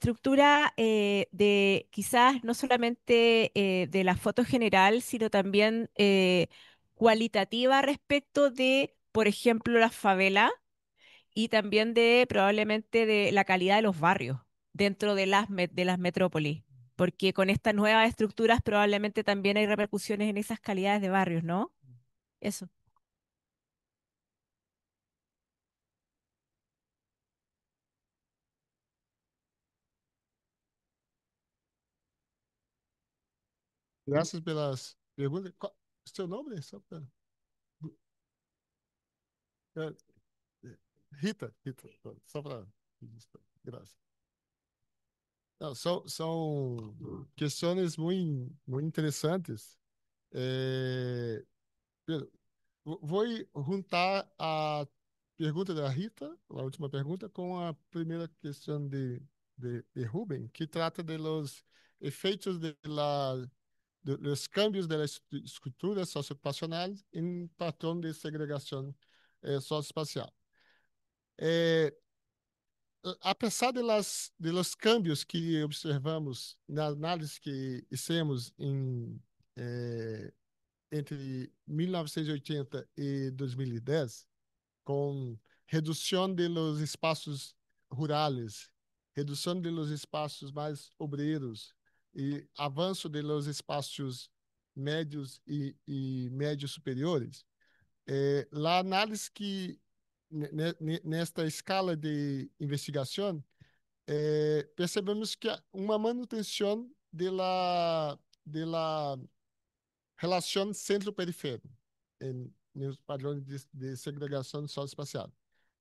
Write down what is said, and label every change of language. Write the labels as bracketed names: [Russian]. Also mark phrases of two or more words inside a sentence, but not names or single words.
[Spanish] estructura de quizás no solamente de la foto general, sino también cualitativa respecto de, por ejemplo, la favela y también de probablemente de la calidad de los barrios dentro de de las metrópolis, porque con estas nuevas estructuras probablemente también hay repercusiones en esas calidades de barrios, ¿no? Eso. [Portuguese] Graças pelas perguntas. Qual é o seu nome? Só pra... É, Rita, Rita, só para. Graças. Não, são questões muito interessantes. É, vou juntar a pergunta da Rita, a última pergunta, com a primeira questão de Rubem, que trata [Spanish] de los efeitos de los cambios de la estructura [Portuguese] socioeducacional em patrão de segregação socioespacial. Apesar [Spanish] de los cambios [Portuguese] que observamos na análise [Spanish] que hicimos [Portuguese] entre 1980 e 2010, com redução [Spanish] de los [Portuguese] espaços rurais, redução [Spanish] de los [Portuguese] espaços mais obreiros e avanço [Spanish] de los [Portuguese] espaços médios e médios superiores, a análise que nesta escala de investigação percebemos que há uma manutenção [Spanish] de la [Portuguese] relação centro-periférico nos padrões de segregação socioespacial.